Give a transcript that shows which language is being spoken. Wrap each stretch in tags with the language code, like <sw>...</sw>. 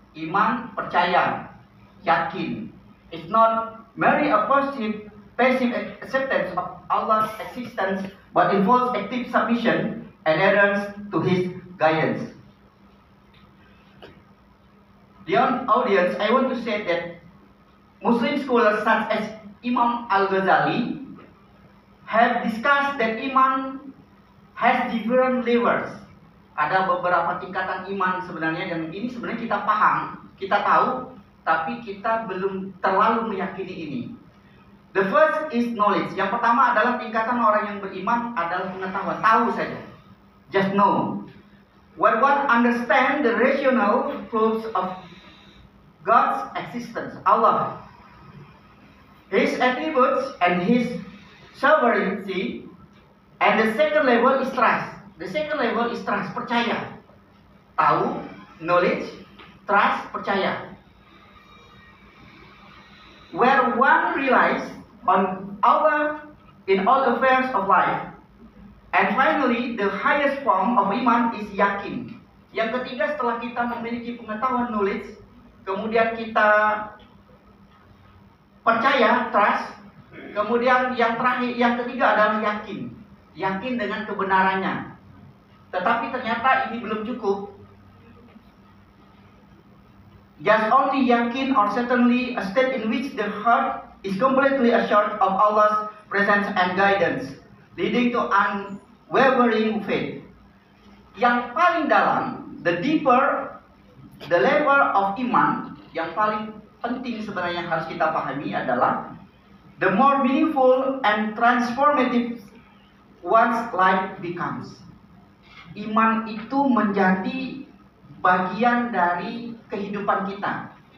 <id>Iman, percaya, yakin.</id> <en>It's not merely a passive acceptance of Allah's existence, but involves active submission and adherence to His guidance. Beyond audience, I want to say that Muslim scholars such as Imam Al-Ghazali have discussed that iman has different levels.</en> <id>Ada beberapa tingkatan iman sebenarnya, dan ini sebenarnya kita paham, kita tahu, tapi kita belum terlalu meyakini ini.</id> <en>The first is knowledge.</en> <id>Yang pertama adalah tingkatan orang yang beriman adalah pengetahuan, tahu saja,</id> <en>just know. Where one understand the rational proofs of God's existence, Allah, His attributes and His sovereignty. And the second level is trust. The second level is trust, percaya.</en> <id>Tahu, knowledge, trust, percaya.</id> <en>Where one relies on Allah in all affairs of life. And finally, the highest form of iman is yakin.</en> <id>Yang ketiga, setelah kita memiliki pengetahuan, knowledge, kemudian kita percaya, trust, kemudian yang terakhir, yang ketiga adalah yakin. Yakin dengan kebenarannya. Tetapi ternyata ini belum cukup.</id> <en>Just only yakin or certainly a state in which the heart is completely assured of Allah's presence and guidance, leading to unwavering faith.</en> <id>Yang paling dalam,</id> <en>the deeper the level of iman,</en> <id>yang paling penting sebenarnya yang harus kita pahami adalah</id> <en>the more meaningful and transformative one's life becomes.</en> <id>Iman itu menjadi bagian dari kehidupan kita.</id>